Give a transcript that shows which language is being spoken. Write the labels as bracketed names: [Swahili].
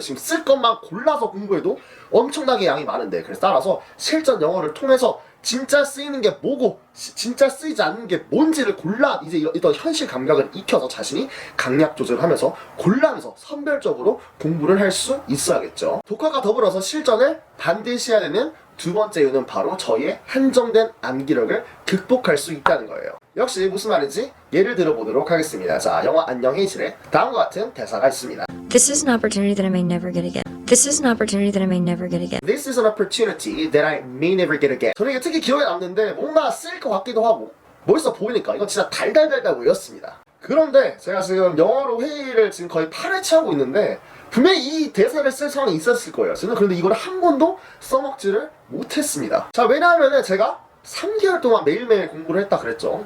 [Korean] 지금 쓸 것만 골라서 공부해도 엄청나게 양이 많은데 그래서 따라서 실전 영어를 통해서 진짜 쓰이는 게 뭐고 진짜 쓰이지 않는 게 뭔지를 골라 이제 이런 현실 감각을 익혀서 자신이 강약 조절하면서 골라면서 선별적으로 공부를 할 수 있어야겠죠. 독학과 더불어서 실전을 반드시 해야 되는 두 번째 이유는 바로 저희의 한정된 암기력을 극복할 수 있다는 거예요. 역시 무슨 말인지 예를 들어보도록 하겠습니다. 자, 영화 안녕 헤이즐에 다음과 같은 대사가 있습니다. [English] This is an opportunity that I may never get again. This is an opportunity that I may never get again. This is an opportunity that I may never get again. [Korean] 저는 이게 특히 기억에 남는데 뭔가 쓸 것 같기도 하고 멋있어 보이니까 이건 진짜 달달달달 외웠습니다. 그런데 제가 지금 영어로 회의를 지금 거의 8회차 하고 있는데 분명히 이 대사를 쓸 상황이 있었을 거예요. 저는 그런데 이걸 한 번도 써먹지를 못했습니다. 자, 왜냐하면 제가 3개월 동안 매일매일 공부를 했다 그랬죠.